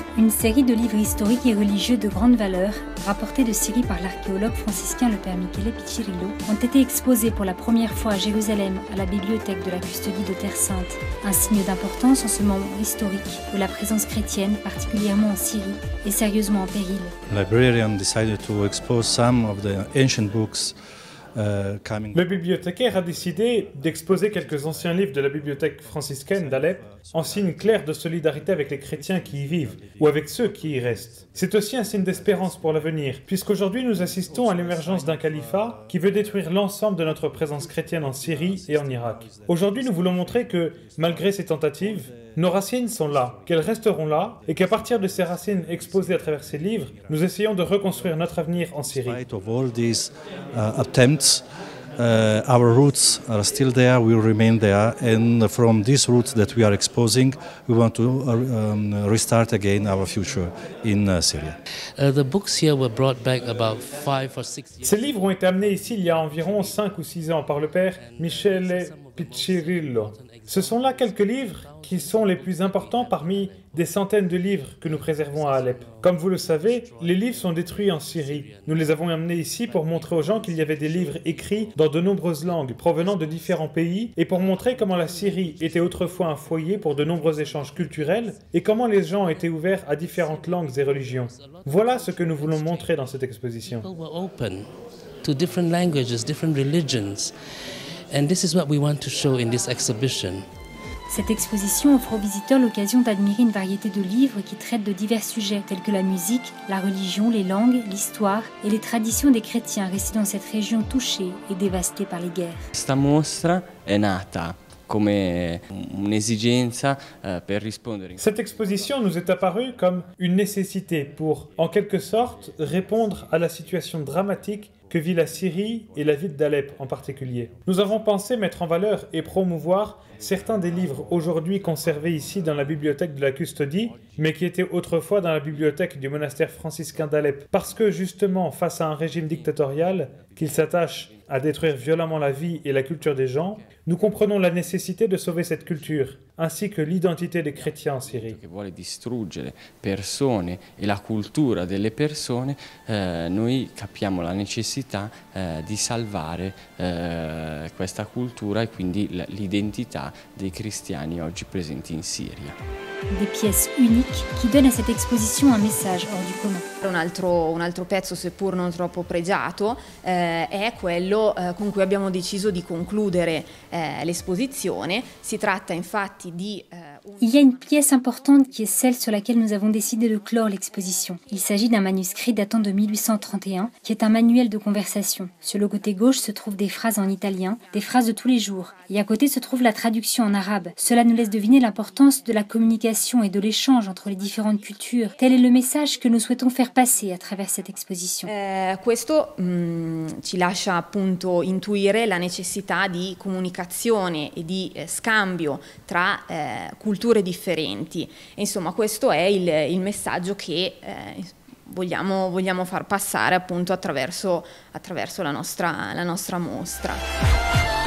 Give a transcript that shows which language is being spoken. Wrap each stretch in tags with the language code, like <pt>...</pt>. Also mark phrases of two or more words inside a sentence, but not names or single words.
<fr>série de livres historiques et religieux de grande valeur, rapportés de Syrie par l'archéologue franciscain le père Michele Piccirillo, ont été exposés pour la première fois à Jérusalem, à la bibliothèque de la Custodie de Terre Sainte. Un signe d'importance en ce moment historique où la présence chrétienne, particulièrement en Syrie, est sérieusement en péril.</fr> <en>Librarian decided to expose some of the ancient books.</en> <fr>Le bibliothécaire a décidé d'exposer quelques anciens livres de la bibliothèque franciscaine d'Alep en signe clair de solidarité avec les chrétiens qui y vivent ou avec ceux qui y restent. C'est aussi un signe d'espérance pour l'avenir, puisqu'aujourd'hui nous assistons à l'émergence d'un califat qui veut détruire l'ensemble de notre présence chrétienne en Syrie et en Irak. Aujourd'hui nous voulons montrer que, malgré ces tentatives, nos racines sont là, qu'elles resteront là, et qu'à partir de ces racines exposées à travers ces livres, nous essayons de reconstruire notre avenir en Syrie.</fr> <en>Our roots are still there, will remain there, and from these roots that we are exposing, we want to restart again our future in Syria. The books here were brought back about 5 or 6 years.</en> <fr>Ces livres ont été amenés ici il y a environ 5 ou 6 ans par le père Michele Piccirillo. Ce sont là quelques livres qui sont les plus importants parmi des centaines de livres que nous préservons à Alep. Comme vous le savez, les livres sont détruits en Syrie. Nous les avons amenés ici pour montrer aux gens qu'il y avait des livres écrits dans de nombreuses langues provenant de différents pays et pour montrer comment la Syrie était autrefois un foyer pour de nombreux échanges culturels et comment les gens étaient ouverts à différentes langues et religions. Voilà ce que nous voulons montrer dans cette exposition.</fr> <en>People were open to different languages, different religions. And this is what we want to show in this exhibition.</en> <fr>Cette exposition offre aux visiteurs l'occasion d'admirer une variété de livres qui traitent de divers sujets tels que la musique, la religion, les langues, l'histoire et les traditions des chrétiens restés dans cette région touchée et dévastée par les guerres.</fr> <it>Questa mostra è nata come un'esigenza per rispondere.</it> <fr>Cette exposition nous est apparue comme une nécessité pour, en quelque sorte, répondre à la situation dramatique que vit la Syrie et la ville d'Alep en particulier. Nous avons pensé mettre en valeur et promouvoir certains des livres aujourd'hui conservés ici dans la bibliothèque de la Custodie, mais qui étaient autrefois dans la bibliothèque du monastère franciscain d'Alep. Parce que justement, face à un régime dictatorial qui s'attache à détruire violemment la vie et la culture des gens, nous comprenons la nécessité de sauver cette culture, ainsi que l'identité des chrétiens en Syrie.</fr> <it>Che vuole distruggere persone e la cultura delle persone, noi capiamo la necessità di salvare questa cultura e quindi l'identità dei cristiani oggi presenti in Siria.</it> <fr>Des pièces uniques qui donnent à cette exposition un message hors du commun.</fr> <it>Un altro pezzo, seppur non troppo pregiato, è quello con cui abbiamo deciso di concludere l'esposizione. Si tratta infatti di...</it> <fr>Il y a une pièce importante qui est celle sur laquelle nous avons décidé de clore l'exposition. Il s'agit d'un manuscrit datant de 1831 qui est un manuel de conversation. Sur le côté gauche se trouvent des phrases en italien, des phrases de tous les jours. Et à côté se trouve la traduction en arabe. Cela nous laisse deviner l'importance de la communication et de l'échange entre les différentes cultures. Tel est le message que nous souhaitons faire passer à travers cette exposition.</fr> <it>Questo ci lascia appunto intuire la necessità di comunicazione e di scambio tra culture differenti. E insomma, questo è il messaggio che vogliamo far passare appunto attraverso la nostra mostra.</it>